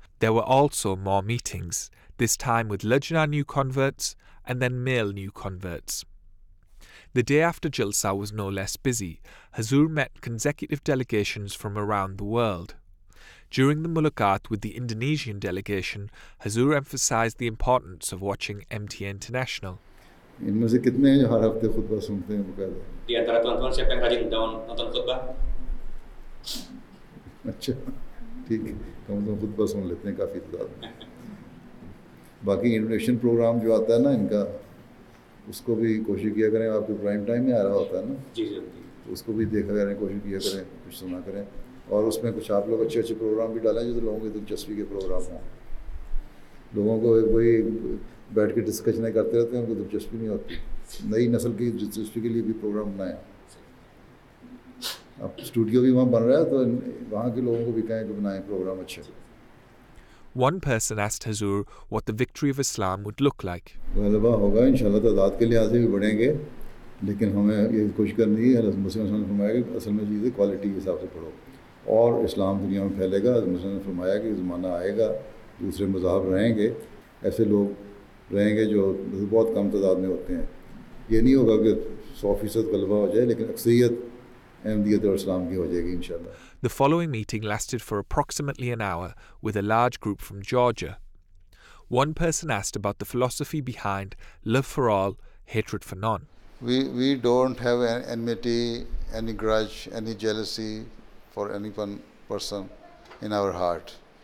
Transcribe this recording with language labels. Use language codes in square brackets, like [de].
[en] There were also more meetings, this time with Lajna new converts and then male new converts. The day after Jalsa was no less busy. Huzoor met consecutive delegations from around the world. During the mulaqat with the Indonesian delegation, Huzoor emphasized the importance of watching MTA International. [hi] इनमें से कितने हैं जो हर हफ्ते खुतबा सुनते हैं बकायदा? [id] Di antara tuan-tuan siapa yang rajin nonton khutbah? [hi] अच्छा, ठीक है, कम खुतबा सुन लेते हैं काफ़ी तादाद में. बाकी इंडोनेशियन प्रोग्राम जो आता है ना इनका, उसको भी कोशिश किया करें. आपके प्राइम टाइम में आ रहा होता है ना, जी जी, उसको भी देखा करें, कोशिश किया करें, कुछ सुना करें. और उसमें कुछ आप लोग अच्छे अच्छे प्रोग्राम भी डालें जो लोगों की दिलचस्पी के प्रोग्राम हों. लोगों को वही बैठ के डिस्कशन करते रहते हैं, उनको दिलचस्पी नहीं होती. नई नस्ल की दिलचस्पी के लिए भी प्रोग्राम बनाएं. अब स्टूडियो भी वहाँ बन रहा है, तो वहाँ के लोगों को भी कहें कि बनाएं प्रोग्राम अच्छे. [en] One person asked Huzoor what the victory of Islam would look like. [hi] गलबा होगा इंशाल्लाह, तादाद के लिहाज से भी बढ़ेंगे, लेकिन हमें ये कोशिश करनी है. हज़रत मुस्लिम ने फरमाया कि असल में चीज़ें क्वालिटी के हिसाब से पढ़ो और इस्लाम दुनिया में फैलेगा. हज़रत मुस्लिम ने फरमाया कि ज़माना आएगा, दूसरे मज़हब रहेंगे, ऐसे लोग रहेंगे जो बहुत कम तादाद में होते हैं. ये नहीं होगा कि 100% गलबा हो जाए, लेकिन अक्सरियत अहमदियत और इस्लाम की हो जाएगी इंशाल्लाह. [en] The following meeting lasted for approximately an hour with a large group from Georgia. One person asked about the philosophy behind love for all, hatred for none. We don't have any enmity, any grudge, any jealousy for any one person in our heart.